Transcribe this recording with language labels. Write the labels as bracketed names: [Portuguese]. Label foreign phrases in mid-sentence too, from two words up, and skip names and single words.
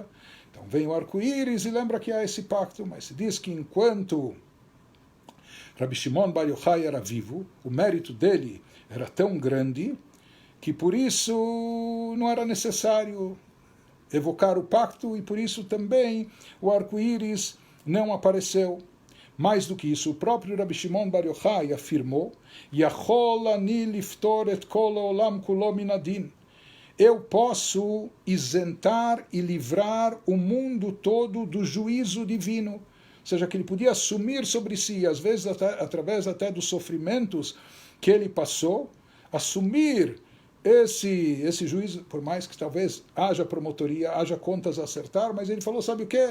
[Portuguese] Então vem o arco-íris e lembra que há esse pacto, mas se diz que enquanto Rabbi Shimon Bar Yochai era vivo, o mérito dele era tão grande que por isso não era necessário evocar o pacto, e por isso também o arco-íris não apareceu. Mais do que isso, o próprio Rabbi Shimon Bar Yochai afirmou: [Hebrew] יכול אני לפטור את כל עולם כולו מן הדין. [Portuguese] Eu posso isentar e livrar o mundo todo do juízo divino. Ou seja, que ele podia assumir sobre si, às vezes através até dos sofrimentos que ele passou, assumir esse juízo, por mais que talvez haja promotoria, haja contas a acertar, mas ele falou, sabe o quê?